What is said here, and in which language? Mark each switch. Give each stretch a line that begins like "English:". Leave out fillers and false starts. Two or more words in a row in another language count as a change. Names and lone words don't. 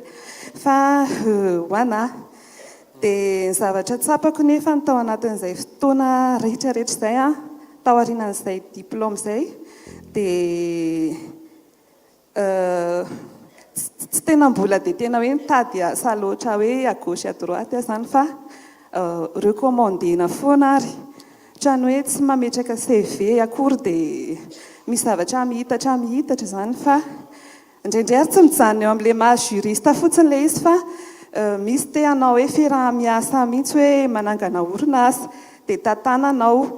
Malagasy: Fa ho anahy dia ny zavatra tsapako nefa ny tao anatin'izay fotoana rehetrarehetra izay tao aorianan'izay diplôma izay dia tsy tena mbola dia tena hoe mitady asa loatra hoe
French: à gauche à droite
Malagasy: izany fa rekommandena foana ary. Ohatrany hoe tsy mametraka CV akory dia misy zavatra mihitatra izany fa indraindray ary tsy mijanona eo amin'ilay maha juriste fotsiny ilay izy fa misy te hanao hoe fiaraha-miasa mihitsy hoe manangana orinasa dia tantananao.